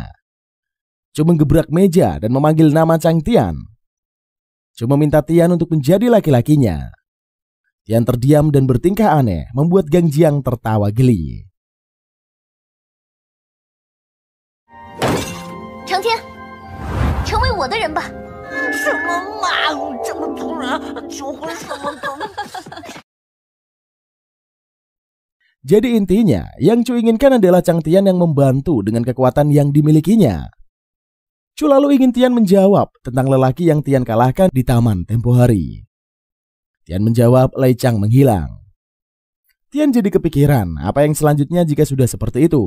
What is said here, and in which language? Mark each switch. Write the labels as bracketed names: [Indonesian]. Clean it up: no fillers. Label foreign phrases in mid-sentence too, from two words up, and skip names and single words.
[Indonesian] Chu menggebrak meja dan memanggil nama Chang Tian. Chu meminta Tian untuk menjadi laki-lakinya. Tian terdiam dan bertingkah aneh, membuat Gang Jiang tertawa geli. [Chinese] Chang Tian, 成为我的人吧。什么嘛！这么突然，求婚什么的。 [Indonesian] Jadi intinya, yang Chu inginkan adalah Chang Tian yang membantu dengan kekuatan yang dimilikinya. Chu lalu ingin Tian menjawab tentang lelaki yang Tian kalahkan di taman tempo hari. Tian menjawab Lei Chang menghilang. Tian jadi kepikiran apa yang selanjutnya jika sudah seperti itu.